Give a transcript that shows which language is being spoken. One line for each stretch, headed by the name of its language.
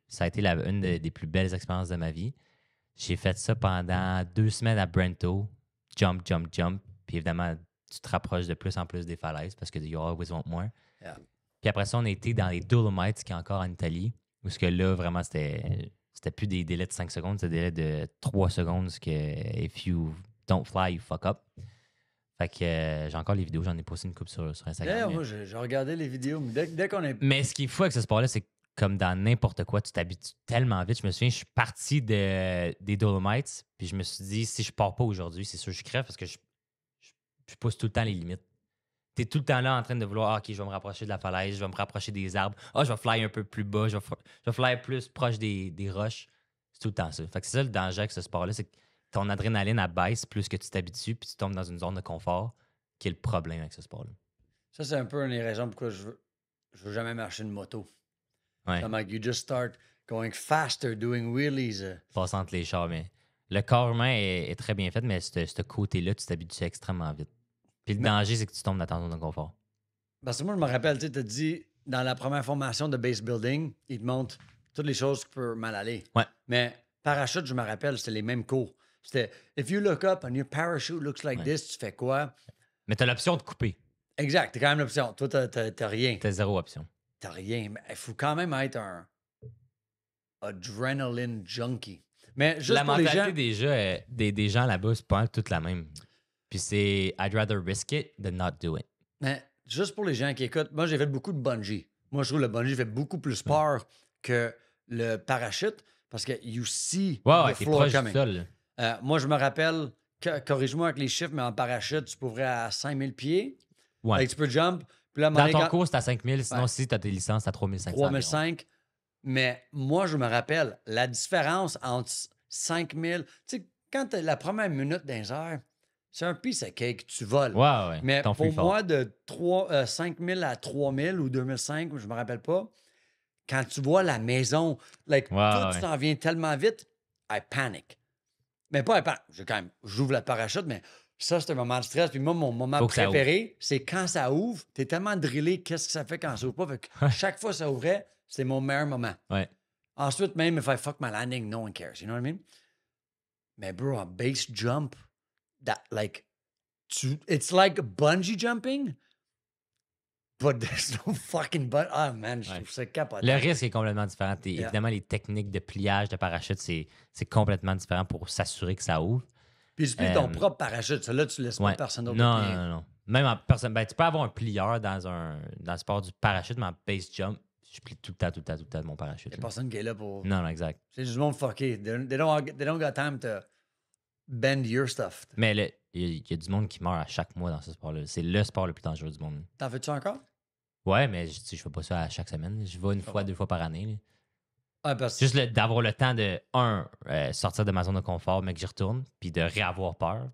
French: Ça a été une des plus belles expériences de ma vie. J'ai fait ça pendant 2 semaines à Brento. Jump, jump, jump. Puis évidemment, tu te rapproches de plus en plus des falaises parce que
English: you always want more. Yeah.
French: Puis après ça, on a été dans les Dolomites, qui est encore en Italie. Parce que là, vraiment, c'était plus des délais de 5 secondes, c'était des délais de 3 secondes. Parce que
English: if you don't fly, you fuck up.
French: Fait que j'ai encore les vidéos, j'en ai posté une couple sur Instagram. Yeah, moi, j'ai regardé les vidéos, mais dès qu'on est. Mais ce qui est fou avec ce sport-là, c'est que comme dans n'importe quoi, tu t'habitues tellement vite. Je me souviens, je suis parti des Dolomites, puis je me suis dit, si je pars pas aujourd'hui, c'est sûr que je crève parce que je pousse tout le temps les limites. Tu es tout le temps là en train de vouloir, OK, je vais me rapprocher de la falaise, je vais me rapprocher des arbres. Je vais fly un peu plus bas, je vais fly plus proche des roches. C'est tout le temps ça. Fait que c'est ça le danger avec ce sport-là, c'est que ton adrénaline baisse plus que tu t'habitues, puis tu tombes dans une zone de confort, qui est le problème avec ce sport-là. Ça, c'est un peu une des raisons pourquoi je veux jamais marcher une moto. Ouais.
English: Comme you just start going faster, doing wheelies.
French: Passant entre les chars, mais le corps humain est très bien fait, mais ce côté-là, tu t'habitues extrêmement vite. Puis le danger, c'est que tu tombes dans ta zone de confort. Parce que moi, je me rappelle, tu as dit, dans la première formation de base building, ils te montrent toutes les choses qui peuvent mal aller. Ouais. Mais parachute, je me rappelle, c'était les mêmes cours.
English: C'était, if you look up and your parachute looks like this,
French: tu fais quoi? Mais tu as l'option de couper. Exact, t'as quand même l'option. Toi, t'as rien. T'as 0 option. T'as rien. Mais il faut quand même être un adrenaline junkie. Mais juste la pour les gens... mentalité des gens là-bas, c'est pas toute la même. Puis c'est
English: I'd rather risk it than not do it.
French: Mais juste pour les gens qui écoutent, moi, j'ai fait beaucoup de bungee. Moi, je trouve que le bungee fait beaucoup plus peur que le parachute parce que
English: you see the floor coming.
French: Moi, je me rappelle, corrige-moi avec les chiffres, mais en parachute, tu pourrais à 5000 pieds. Ouais. Like, tu peux jump. Puis là, dans ton cours, c'est à 5000. Sinon, si tu as tes licences, c'est à 3500. 3005. Mais moi, je me rappelle la différence entre 5000. Tu sais, quand tu la première minute dans les airs, c'est un
English: piece of cake,
French: tu voles. Ouais. Mais pour moi, de 5000 à 3000 ou 2005, je me rappelle pas, quand tu vois la maison, like, tout s'en vient tellement vite,
English: I panic.
French: Mais pas
English: I panic.
French: J'ouvre la parachute, mais ça, c'est un moment de stress. Puis moi, mon moment préféré, c'est quand ça ouvre. T'es tellement drillé, qu'est-ce que ça fait quand ça ouvre pas. Fait que chaque fois que ça ouvrait, c'est mon meilleur moment. Ouais. Ensuite, même
English: if I fuck my landing, no one cares. You know what I mean? Mais bro, a base jump, that like, it's like bungee jumping, but there's no fucking but.
French: Ah, man, je trouve ça capotant. Le risque est complètement différent. Évidemment, les techniques de pliage de parachute, c'est complètement différent pour s'assurer que ça ouvre. Puis tu plies ton propre parachute. Ça, là, tu laisses pas personne d'autre plier. Non. Même en personne. Ben, tu peux avoir un plieur dans le sport du parachute, mais en base jump, je plie tout le temps de mon parachute. Il n'y a personne qui est là pour. Non, exact. C'est juste du monde fucké.
English: They don't got time to bend your stuff.
French: Mais il y a du monde qui meurt à chaque mois dans ce sport-là. C'est le sport le plus dangereux du monde. T'en fais-tu encore? Ouais, mais je fais pas ça à chaque semaine. Je vais une fois, 2 fois par année. Parce... Juste d'avoir le temps de, sortir de ma zone de confort, mais que j'y retourne, puis de réavoir peur.